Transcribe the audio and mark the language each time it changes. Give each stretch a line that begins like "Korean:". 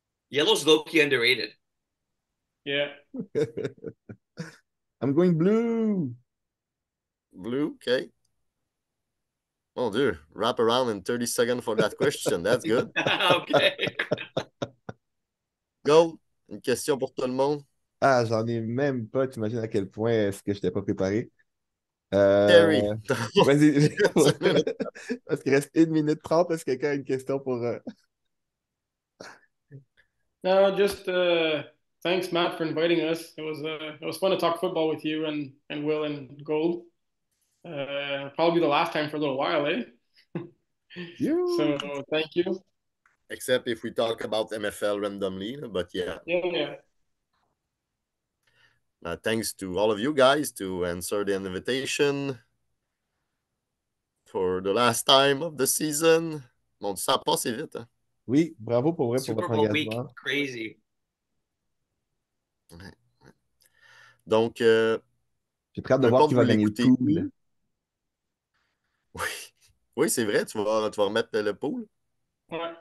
English: Yellow's low-key underrated. Yeah. I'm going blue. Blue, okay. Oh, dear. Wrap around in 30 seconds for that question. That's good. Okay. Go.
French: Une question pour tout le monde. Ah, j'en ai même pas. Tu imagines à quel point est-ce que je n'étais pas préparé. Terry. Vas-y. Parce qu'il reste 1 minute 30. Est-ce que quelqu'un a une question pour...
English: No, just thanks, Matt, for inviting us. It was fun to talk football with you and Will and Gold. Probably the last time for a little while, eh? You. So thank you. Except if we talk about MFL randomly, but yeah. Yeah. Thanks to all of you guys to answer the invitation for the last time of the season.
French: Bon, ça a passé vite. Hein? Oui, bravo pour vrai pour
English: Super
French: votre
English: Bowl
French: engagement.
English: week, crazy.
French: Ouais. Donc, j'ai très hâte de voir qui va gagner le pool. Oui, oui c'est vrai, tu vas remettre le pool. Ouais.